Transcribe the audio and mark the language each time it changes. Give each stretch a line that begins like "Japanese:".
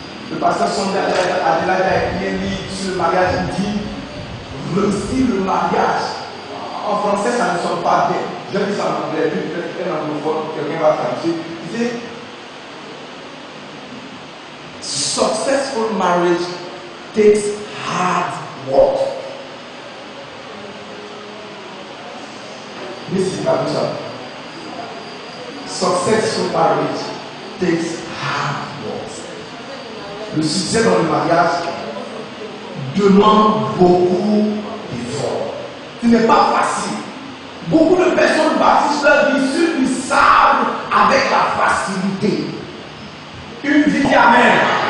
French: Le pasteur Sondel Adelaide a écrit un livre sur le mariage. Il dit réussir le mariage. En français, ça ne sonne pas bien. Je dis ça en anglais, peut-être un anglophone, quelqu'un va traduire. Il dit
English: successful marriage takes hard work.
French: Mais c'est pas tout ça.
English: Successful marriage takes hard work.
French: Le succès dans le mariage demande beaucoup d'efforts. Ce n'est pas facile. Beaucoup de personnes bâtissent leur vie sur du sable avec la facilité. Une vie qui amène.